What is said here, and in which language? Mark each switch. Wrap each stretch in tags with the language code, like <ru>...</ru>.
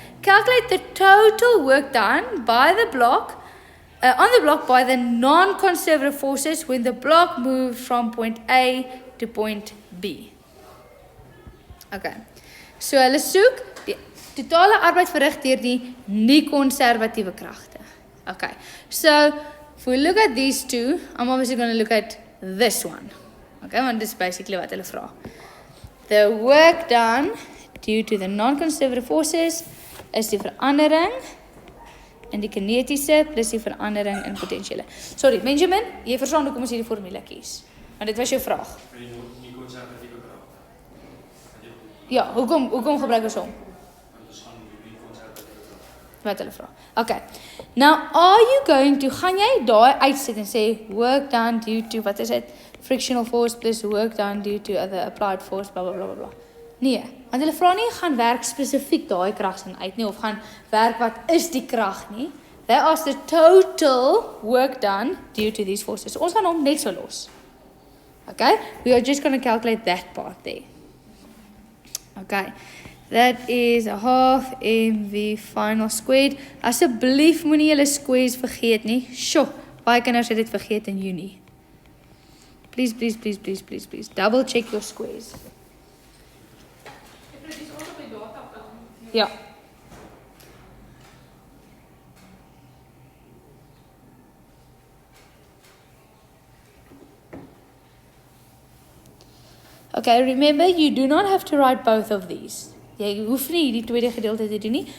<en>Calculate the total work done by the block, on the block by the non-conservative forces when the block moved from point A to point B.</en> <af>Okay, so hulle soek die totale arbeid verrig deur die nie-konservatiewe kragte.</af> <en>Okay, so if we look at these two, I'm obviously going to look at this one. Okay,</en> <af>want</af> <en>this is basically</en> <af>wat hulle vra.</af> <en>The work done due to the non-conservative forces is</en> <af>die verandering in die kinetiese plus die verandering in potentiële. Sorry, Benjamin, jy verstaan hoekom ons hierdie formule kies. Want dit was jou vraag. Vir die nie-konservatiewe krag. Ja, hoekom gebruik ons hom? Want ons gaan die konservatiewe krag. Wat hulle vra. Okay.</af> <en>Now, are you going to,</en> <af>gaan jy daai uitsit en sê,</af> <en>work done due to,</en> <af>wat is it?</af> <en>Frictional force plus work done due to other applied force, blah, blah, blah, blah.</en> <af>Nee, want hulle vra nie, gaan werk spesifiek daai kragsin uit nie, of gaan werk wat is die krag nie.</af> <en>They ask the total work done due to these forces. So,</en> <af>ons gaan hom net so los.</af> <en>Okay, we are just going to calculate that part there. Okay, that is a half mv final squared.</en> <af>Asseblief moenie julle squares vergeet nie. Sjoe, baie kinders het dit vergeet in Junie.</af> <en>Please, please, please, please, please, please. Double check your squares.</en> <af>Ja.</af> <en>Okay, remember, you do not have to write both of these.</en> <af>Jy hoef nie die tweede gedeelte te doen nie.</af>